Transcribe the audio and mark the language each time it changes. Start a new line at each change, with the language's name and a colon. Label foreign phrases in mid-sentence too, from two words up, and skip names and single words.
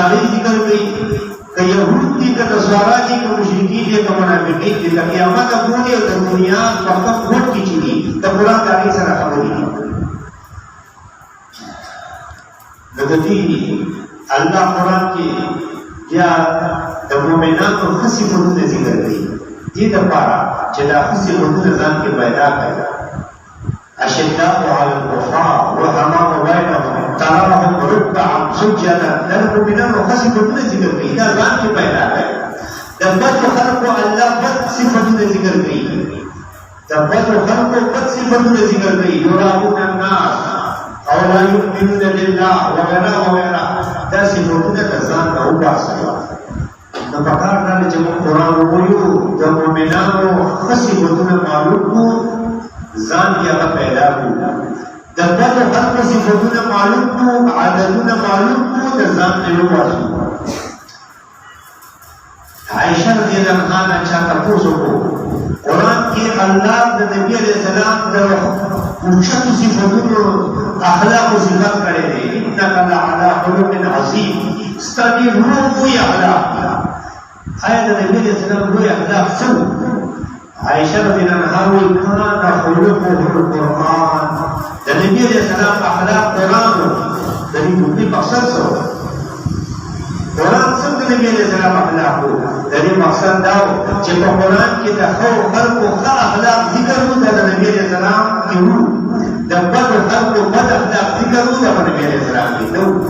Pashto: که یهود دي، که نصارا دي، که مشرکین دي، دې ته منافقین دي د قیامت پورې او د دنیا په وخت وټ کې چې دي د قرآن د هغې سره خبرې دي. نو د دې الله قرآن کې بیا د مؤمنانو ښه صفتونه ذکر کړي دې دپاره چې دا ښه صفتونه ځان کې پیدا کړي.
Arabic: أشداء على الكفار رحماء بينهم تراهم ركعا سجدا
Pashto: دا المؤمنان ښه صفتونه ذکر کړي دا ځان کې پیدا کړي. د بدو خلقو الله بد صفتونه ذکر کړي د بدو خلقو بد صفتونه ذکر کړي
Arabic: یراؤون الناس
Pashto: او
Arabic: لا یؤمنون بالله
Pashto: وغیرہ وغیرہ دا صفتونه د ځان نه وباسئ. نو پکار دا چې موږ قرآن ووایو د مؤمنانو ښه صفتونه معلوم کړو ځان کې هغه پیدا کړو. د بدو خلقو صفتونه معلوم کړو عادتونه معلوم کړو د ځان نه وباسو. عائشہ رضی اللہ عنہا نے چا تپوس وکړو قرآن کې الله د نبی علیہ السلام د اوچتو صفتونو اخلاقو صفت کړی دی
Arabic: انک لعلی خلق عظیم
Pashto: ستا دې لوی اخلاق آیا د نبی علیہ السلام لوی اخلاق څه وو؟ عائشہ رضی اللہ عنہا وایي
Arabic: کان خلقه القرآن
Pashto: د نبی علیہ السلام اخلاق قرآن و د دې مطلب مقصد څه و؟ قرآن څنګه نبی علیہ السلام اخلاق وو؟ د دې مقصد دا و چې په قرآن کې د ښو خلقو ښه اخلاق ذکر وو د نبی علیہ السلام کې وو د بدو خلقو بد اخلاق ذکر وو د نبی علیہ السلام کې نه وو.